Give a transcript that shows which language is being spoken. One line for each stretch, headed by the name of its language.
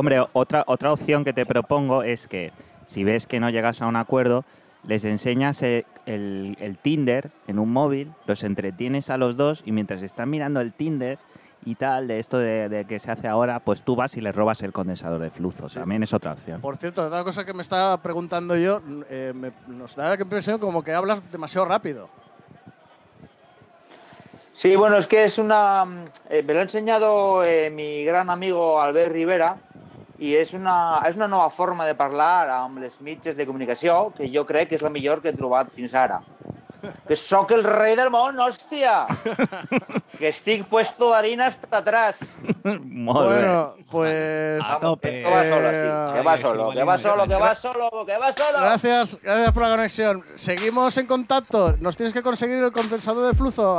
Spanish: Hombre, otra opción que te propongo es que si ves que no llegas a un acuerdo, les enseñas el Tinder en un móvil, los entretienes a los dos y mientras están mirando el Tinder y tal, de esto de que se hace ahora, pues tú vas y le robas el condensador de flujo. Sí. También es otra opción. Por cierto, otra cosa que me estaba preguntando yo, nos da la impresión como que hablas demasiado rápido. Sí, bueno, es que es una... me lo ha enseñado mi gran amigo Albert Rivera y es una nueva forma de hablar
Catalan: amb les mitges de comunicació que jo crec que és la millor que he trobat fins ara. Que sóc el rei del món, hòstia! Que estic
Spanish: puesto de harina hasta atrás.
Catalan: Molt
Spanish: bueno,
Catalan: bé.
Spanish: Pues... Que va solo, sí. Que va solo. Gracias por la conexión. Seguimos en contacto. Nos tienes que conseguir el condensador de flujo.